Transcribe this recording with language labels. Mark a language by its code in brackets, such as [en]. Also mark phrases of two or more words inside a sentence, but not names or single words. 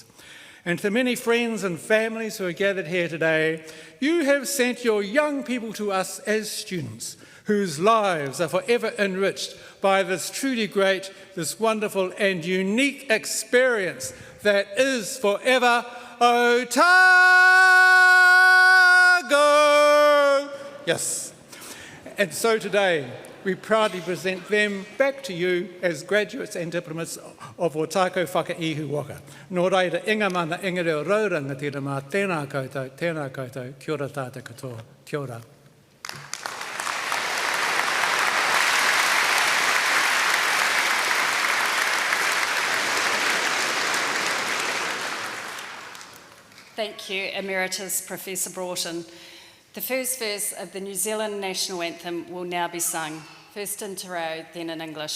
[en] And to the many friends and families who are gathered here today, you have sent your young people to us as students, whose lives are forever enriched by this truly great, this wonderful and unique experience that is forever Otago! Yes. And so today, we proudly present them back to you as graduates and diplomats of Otago Whakaihu Waka. [mi] Nō reira, inga mana, inga reo rauranga tira mā, tēnā koutou, kia ora tātou katoa, kia ora. [en] Thank you, Emeritus Professor Broughton. The first verse of the New Zealand National Anthem will now be sung, first in Te Reo, then in English.